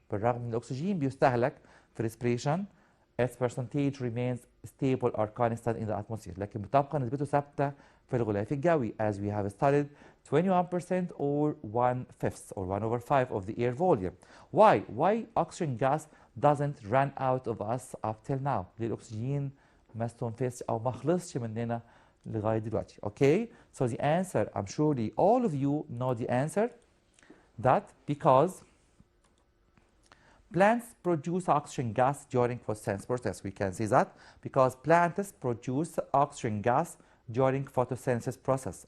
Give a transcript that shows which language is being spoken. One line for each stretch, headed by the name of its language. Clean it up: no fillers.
Arabic: بالرغم من الأكسجين بيستهلك في
English: respiration, its percentage remains stable or constant in the atmosphere.
Arabic: لكن بتبقى نسبته ثابتة في الغلاف الجوي,
English: as we have studied 21% or 1/5 or 1/5 of the air volume. Why? Why oxygen gas doesn't run out of us up till now?
Arabic: ليه الأكسجين ما استنفذش أو ما خلصش مننا لغاية دلوقتي.
English: Okay, so the answer, I'm surely all of you know the answer, that because plants produce oxygen gas during photosynthesis process. We can see that because plants produce oxygen gas during photosynthesis process.